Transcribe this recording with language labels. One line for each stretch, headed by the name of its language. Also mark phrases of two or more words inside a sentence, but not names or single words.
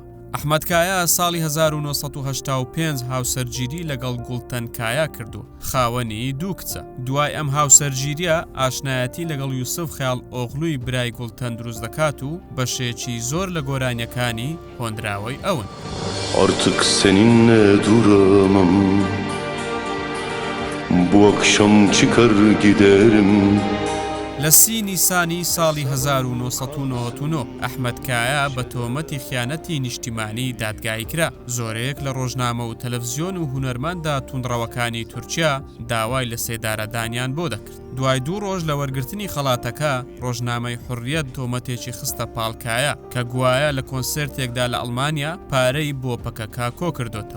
Central Kurdish: ئەحمەد کایا ساڵی 1985 هاوسەرگیری لەگەڵ گوڵتەن کایا کردو، خاوەنی دوو کچە. دوای ئەم هاوسەرگیریە ئاشنایەتی لەگەڵ یوسف خەیاڵ ئۆغڵووی برای گوڵتەن دروست دەکات و بەشێکی زۆر لە گۆرانیەکانی هۆندراوەی ئەون.
Turkish: Artık seninle duramam. Bu akşam çıkar giderim.
Central Kurdish: لە 30 نیسانی ساڵی 1999 ئەحمەد کایا بە تۆمەتی خیانەتی نیشتیمانی دادگای کرا. زۆرێک لە ڕۆژنامە و تەلەڤیزیۆن و هونەرمەندە توندڕەوەکانی تورکیا داوای لە سێدارەدانیان بۆ دەکرد. دوای 2 ڕۆژ لە وەرگرتنی خەڵاتەکە ڕۆژنامەی حورریەت تۆمەتێکی خستە پاڵکایە کە گوایە لە کۆنسرتێکدا لە ئەڵمانیا پارەی بۆ پەکەکە کۆ کردوتەوە.